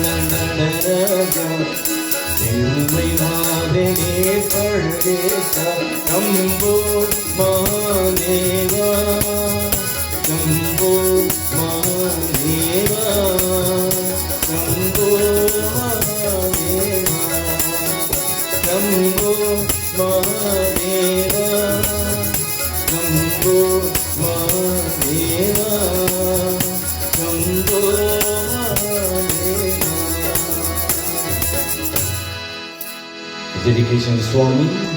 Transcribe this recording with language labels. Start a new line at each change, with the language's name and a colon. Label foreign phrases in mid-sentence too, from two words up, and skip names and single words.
Tamil: நடராஜா திருமை நாதனே பழமேகா
Sanskrit: शंभो महादेवा शंभो महादेवा शंभो महादेवा சம்போ மகாதேவா शंभो महादेवा शंभो महादेवा शंभो महादेवा
English: Dedication to Swami.